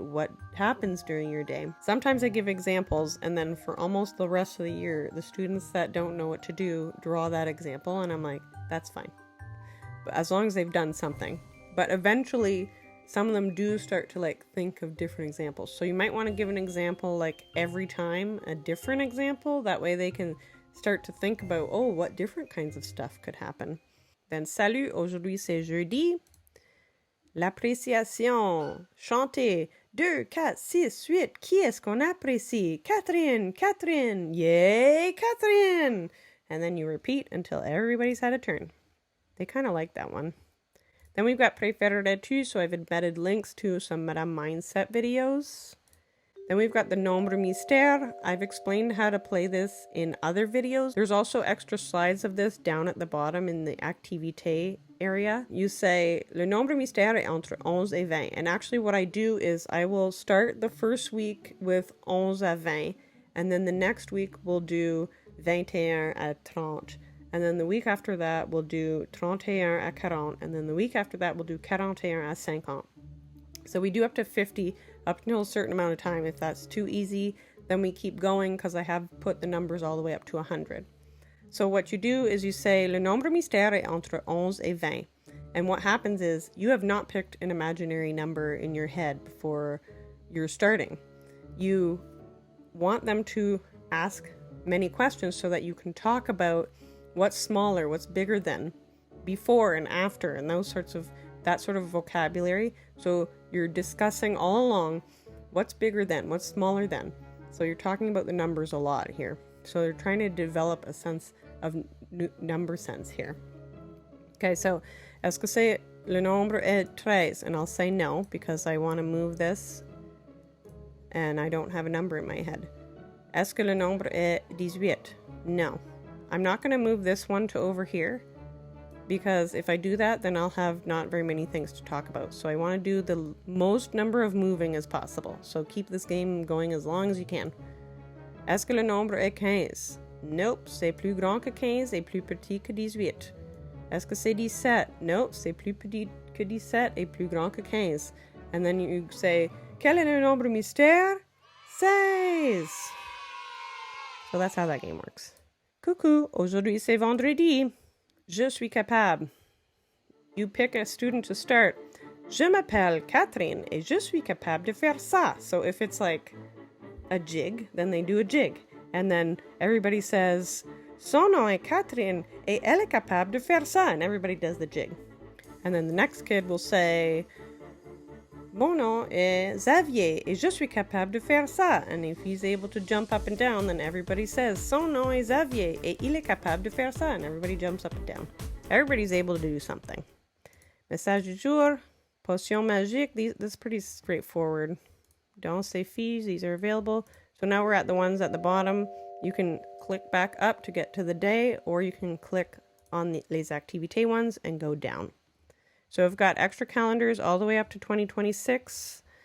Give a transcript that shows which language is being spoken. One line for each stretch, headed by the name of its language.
English: What happens during your day? Sometimes I give examples, and then for almost the rest of the year, the students that don't know what to do draw that example, and I'm like, that's fine. But as long as they've done something. But eventually, some of them do start to like think of different examples. So you might want to give an example like every time, a different example. That way they can start to think about, oh, what different kinds of stuff could happen.
French: Then salut, aujourd'hui c'est jeudi. L'appréciation. Chantez. 2, 4, 6, 8. Qui est-ce qu'on apprécie? Catherine, Catherine. Yay, Catherine.
English: And then you repeat until everybody's had a turn. They kind of like that one. Then we've got préférerais-tu, so I've embedded links to some Madame Mindset videos. Then we've got the nombre mystère. I've explained how to play this in other videos. There's also extra slides of this down at the bottom in the activité area. You say,
French: le nombre mystère est entre 11 et 20.
English: And actually what I do is I will start the first week with 11 à 20. And then the next week we'll do 21 à 30. And then the week after that, we'll do 31 à 40. And then the week after that, we'll do 41 à 50. So we do up to 50 up until a certain amount of time. If that's too easy, then we keep going, because I have put the numbers all the way up to 100. So what you do is you say,
French: le nombre mystère est entre 11 et 20.
English: And what happens is you have not picked an imaginary number in your head before you're starting. You want them to ask many questions so that you can talk about what's smaller, what's bigger than, before and after, and that sort of vocabulary. So you're discussing all along what's bigger than, what's smaller than. So you're talking about the numbers a lot here. So they're trying to develop a sense of number sense here. Okay, so
French: est-ce que c'est le nombre est 13?
English: And I'll say no, because I want to move this and I don't have a number in my head.
French: Est-ce que le nombre est 18?
English: No. I'm not going to move this one to over here, because if I do that, then I'll have not very many things to talk about. So I want to do the most number of moving as possible. So keep this game going as long as you can.
French: Est-ce que le nombre est 15? Nope, c'est plus grand que 15 et plus petit que 18. Est-ce que c'est 17? Nope, c'est plus petit que 17 et plus grand que 15.
English: And then you say,
French: quel est le nombre mystère? 16.
English: So that's how that game works.
French: Coucou, aujourd'hui c'est vendredi. Je suis capable.
English: You pick a student to start.
French: Je m'appelle Catherine et je suis capable de faire ça.
English: So if it's like a jig, then they do a jig. And then everybody says,
French: son nom est Catherine et elle est capable de faire ça.
English: And everybody does the jig. And then the next kid will say,
French: mon nom est Xavier et je suis capable de faire ça.
English: And if he's able to jump up and down, then everybody says,
French: son nom est Xavier et il est capable de faire ça.
English: And everybody jumps up and down. Everybody's able to do something.
French: Message du jour, potion magique.
English: This is pretty straightforward.
French: Dans ces fiches,
English: these are available. So now we're at the ones at the bottom. You can click back up to get to the day, or you can click on the les activités ones and go down. So I've got extra calendars all the way up to 2026.